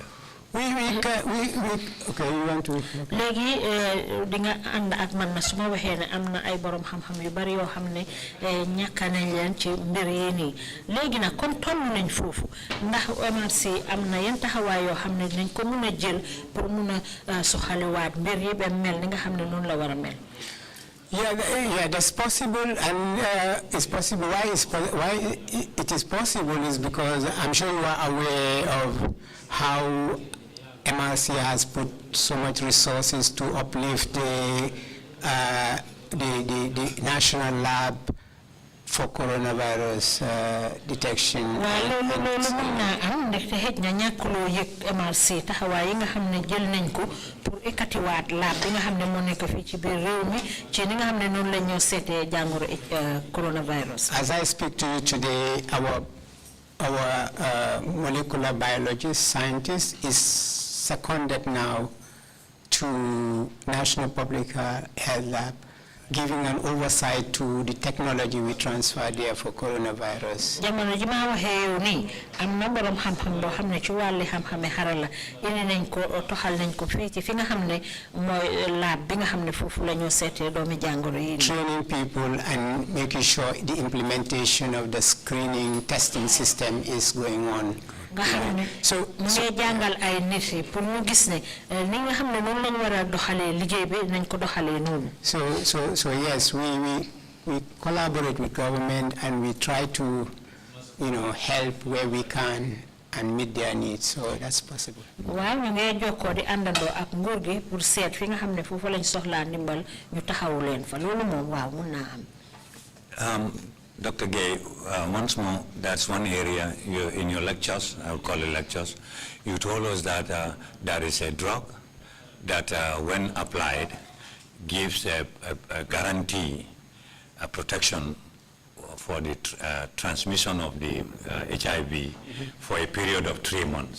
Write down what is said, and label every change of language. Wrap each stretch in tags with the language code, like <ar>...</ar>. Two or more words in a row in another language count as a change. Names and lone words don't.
<en>Okay, you want to?</en> <wo>Legi dinga and ak man na suma waxé né amna ay borom xam-xam yu bari yo xamné ñaka nañ leen ci mbir yi ni legi nak comme tollu nañ fofu ndax MRC amna yeen taxaway yo xamné dinañ ko mëna jël pour mëna soxali waat mbir yi ben mel ni nga xamné non la wara mel.</wo> <en>Yeah, that's possible, and it's possible. Why it is possible is because I'm sure you are aware of how MRC has put so much resources to uplift the national lab for coronavirus detection.</en> <wo>MRC taxawaay yi nga xamné jël nañ ko pour ekati waat lab bi nga xamné mo nekk fi ci biir réew mi ci ni nga xamné non la ñoo sété jangoro coronavirus.</wo> <en>As I speak to you today, our molecular biologist scientist is seconded now to National Public Health Lab, giving an oversight to the technology we transfer there for coronavirus.</en> <wo>Jamono ji ma waxe yow ni am na borom xam-xam bo xamne ci walli xam-xame harala ene nañ ko toxal nañ ko fi ci fi nga xamne moy lab bi nga xamne fofu lañu sété doomi jangoro yi.</wo> <en>Training people and making sure the implementation of the screening testing system is going on.</en> <wo>So ngay jangal ay nit yi pour ñu gis ne ni nga xamne non lañ wara doxale liggéey bi nañ ko doxale non.</wo> <en>So yes, we collaborate with government and we try to, help where we can and meet their needs. So that's possible.</en> <wo>Waaw ñu ngay jokko di andando ak nguur gi pour seet fi nga xamne fofu lañ soxla ndimbal ñu taxawu leen fa lolu mom waaw mën na am.</wo> <en>Dr. Gay, once more, that's one area in your lectures, I'll call it lectures, you told us that there is a drug that when applied gives a guarantee, a protection for the transmission of the HIV for a period of 3 months.</en>